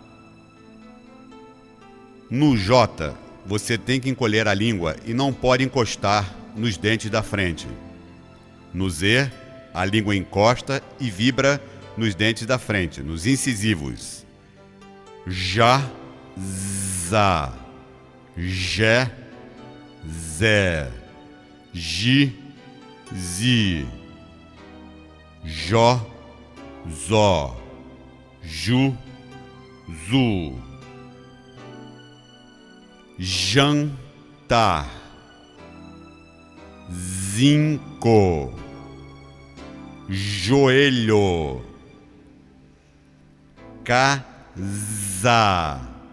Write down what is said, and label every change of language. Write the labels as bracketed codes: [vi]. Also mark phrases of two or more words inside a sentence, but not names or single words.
[pt] No J, você tem que encolher a língua e não pode encostar nos dentes da frente. No Z, a língua encosta e vibra nos dentes da frente, nos incisivos. Já, za, jé, zé, ji, zi, jó, zó, ju, zu. Jantar, zinco, joelho, casa.